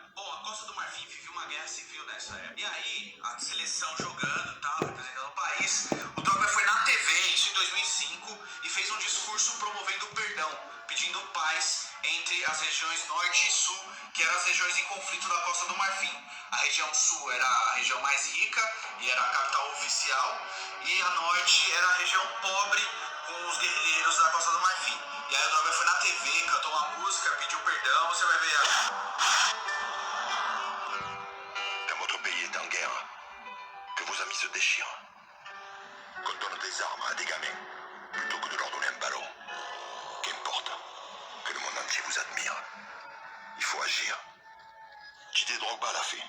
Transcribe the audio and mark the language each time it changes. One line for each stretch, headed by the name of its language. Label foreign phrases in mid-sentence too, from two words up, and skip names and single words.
Portuguese: Bom, a Costa do Marfim viveu uma guerra civil nessa época. E aí, a seleção jogando e tal, representando o país, o Drogba foi na TV, isso em 2005, e fez um discurso promovendo o perdão, pedindo paz entre as regiões norte e sul, que eram as regiões em conflito da Costa do Marfim. A região sul era a região mais rica e era a capital oficial, e a norte era a região pobre com os guerrilheiros da Costa do Marfim. E aí o Drogba foi na TV, cantou uma música, pediu perdão, você vai ver aí.
French: Quand votre pays est en guerre, que vos amis se déchirent, qu'on donne des armes à des gamins, plutôt que de leur donner un ballon, qu'importe, que le monde entier vous admire. Il faut agir. Didier Drogba l'a fait.